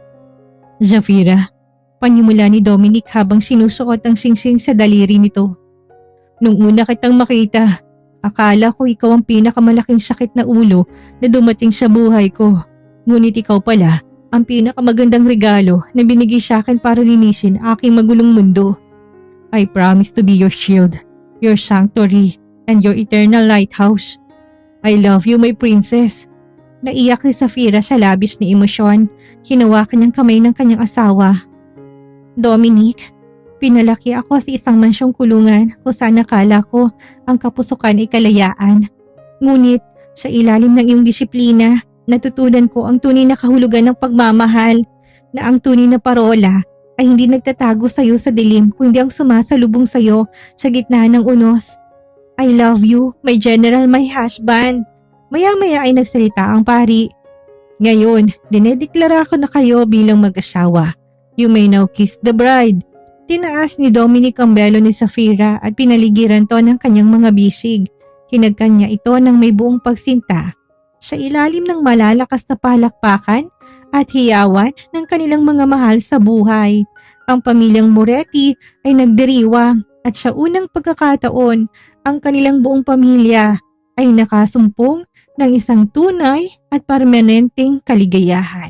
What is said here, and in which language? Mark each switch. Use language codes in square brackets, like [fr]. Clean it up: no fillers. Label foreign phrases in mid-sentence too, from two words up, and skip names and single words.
[tl] Zafira, panimula ni Dominic habang sinusuot ang singsing sa daliri nito. Nung una kitang makita, akala ko ikaw ang pinakamalaking sakit na ulo na dumating sa buhay ko. Ngunit ikaw pala ang pinakamagandang regalo na binigay sa akin para linisin aking magulong mundo. [en] I promise to be your shield, your sanctuary, and your eternal lighthouse. I love you, my princess. [tl] Naiyak si Zafira sa labis ni emosyon. Hinawakan niyang kamay ng kanyang asawa. Dominic, pinalaki ako sa isang mansyong kulungan kung saan nakala ko ang kapusukan ay kalayaan. Ngunit sa ilalim ng iyong disiplina, natutunan ko ang tunay na kahulugan ng pagmamahal, na ang tunay na parola ay hindi nagtatago sa iyo sa dilim kundi ang sumasalubong sa iyo sa gitna ng unos. [en] I love you, my general, my husband. [tl] Maya-maya ay nagsalita ang pari. Ngayon, dinedeklara ko na kayo bilang mag-asawa. [en] You may now kiss the bride. [tl] Tinaas ni Dominic ang belo ni Zafira at pinaligiran to ng kanyang mga bisig. Hinagkan niya ito ng may buong pagsinta. Sa ilalim ng malalakas na palakpakan at hiyawan ng kanilang mga mahal sa buhay, ang pamilyang Moretti ay nagdiriwang at sa unang pagkakataon, ang kanilang buong pamilya ay nakasumpong ng isang tunay at permanenteng kaligayahan.